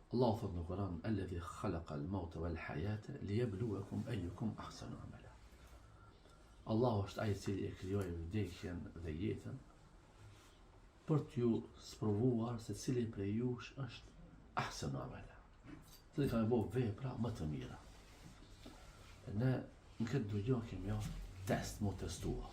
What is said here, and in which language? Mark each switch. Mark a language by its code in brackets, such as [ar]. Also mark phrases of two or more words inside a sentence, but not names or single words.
[sq] Allah thot në Kur'an: [ar] "الذي خلق الموت والحياة ليبلوكم أيكم أحسن عملا." [sq] Allah është ai i cili e krijoi vdekjen dhe jetën për t'ju sprovuar se cili prej jush është [ar] أحسن عملا, [sq] cili ka me bo vepra më të mira. Ne në këtë dunjë kemi test, mu testua.